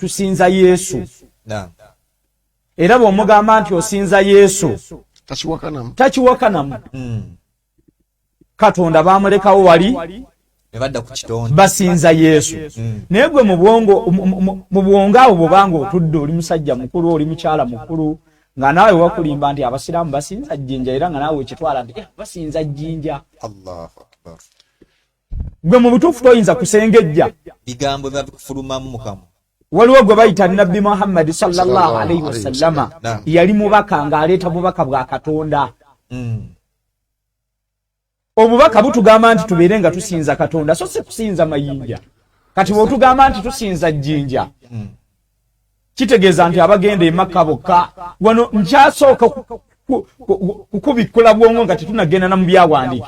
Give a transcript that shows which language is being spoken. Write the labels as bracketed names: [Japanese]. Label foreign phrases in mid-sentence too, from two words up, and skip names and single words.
[Ganda] tusinza Yesu era bw'omugamba nti osinza Yesu takiwakanamu Katonda bamulekawo wali basinza Yesu naye gwe mu bwongo abo bwobanga otudde oli musajja mukulu oli mukyala mukulu nga naawe wakulimba nti abasiraamu basinza jjinja era nga naawe ekitwala nti basinza jjinja gwe mu butuufu toyinza kusengejja bigambo babikufulumamu mukamu waliwo gwe bayita Nabbi Muhammad [Arabic] sallallahu alaihi wasallama [Ganda] yali mubaka ng'aleeta bubaka bwa Katonda obubaka butugamba nti tubeere nga tusinza Katonda so si kusinza mayinja kati bw'otugamba nti tusinza jjinja kitegeeza nti abagenda e Makka bokka wano nkyasooka kukubikkula bwongo nga tetunagenda na mu byawandiike